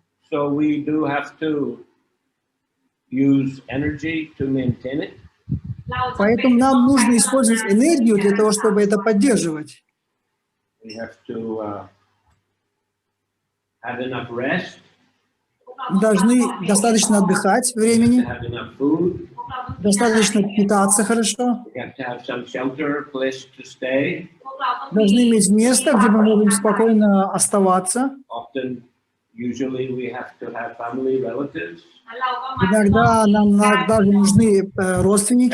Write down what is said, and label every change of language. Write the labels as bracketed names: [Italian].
[English] So we do have to use energy to maintain it. [Russian] Поэтому нам нужно использовать энергию для того, чтобы это поддерживать. [English] We have to have enough rest. [Russian] Должны достаточно отдыхать времени, [English] Have enough food. [Russian] достаточно питаться хорошо, [English] We have to have some shelter, place to stay. [Russian] должны иметь место, где мы можем спокойно оставаться. [English] Often, usually, we have to have family, relatives, [Russian] Иногда нам даже нужны родственники.